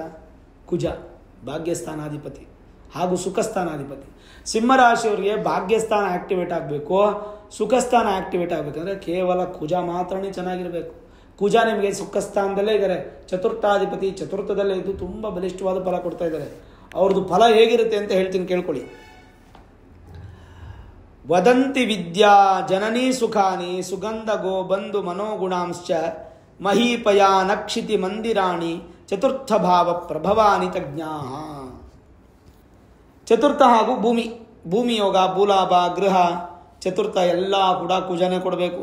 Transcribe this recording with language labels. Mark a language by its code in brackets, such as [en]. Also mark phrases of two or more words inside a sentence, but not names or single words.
[kn] ಕುಜ, ಭಾಗ್ಯಸ್ಥಾನಾಧಿಪತಿ ಹಾಗೂ ಸುಖಸ್ಥಾನಾಧಿಪತಿ. ಸಿಂಹರಾಶಿಯವರಿಗೆ ಭಾಗ್ಯಸ್ಥಾನ ಆ್ಯಕ್ಟಿವೇಟ್ ಆಗಬೇಕು, ಸುಖಸ್ಥಾನ ಆ್ಯಕ್ಟಿವೇಟ್ ಆಗಬೇಕಂದ್ರೆ ಕೇವಲ ಕುಜ ಮಾತ್ರನೇ ಚೆನ್ನಾಗಿರಬೇಕು. ಕುಜ ನಿಮಗೆ ಸುಖಸ್ಥಾನದಲ್ಲೇ ಇದ್ದಾರೆ, ಚತುರ್ಥಾಧಿಪತಿ ಚತುರ್ಥದಲ್ಲೇ ಇದ್ದು ತುಂಬ ಬಲಿಷ್ಠವಾದ ಫಲ ಕೊಡ್ತಾ ಇದ್ದಾರೆ. ಅವ್ರದ್ದು ಫಲ ಹೇಗಿರುತ್ತೆ ಅಂತ ಹೇಳ್ತೀನಿ, ಕೇಳ್ಕೊಳ್ಳಿ. [sa] ವದಂತಿ ವಿದ್ಯಾ ಜನನೀ ಸುಖಾನಿ ಸುಗಂಧ ಗೋ ಬಂಧು ಮನೋಗುಣಾಂಶ್ಚ ಮಹೀಪಯ ನಕ್ಷಿತಿ ಮಂದಿರಾಣಿ ಚತುರ್ಥ ಭಾವ ಪ್ರಭವಾನಿ ತಜ್ಞಾ. [kn] ಚತುರ್ಥ ಹಾಗೂ ಭೂಮಿ ಯೋಗ, ಭೂಲಾಭ, ಗೃಹ, ಚತುರ್ಥ ಎಲ್ಲ ಕೂಡ ಕುಜನೇ ಕೊಡಬೇಕು.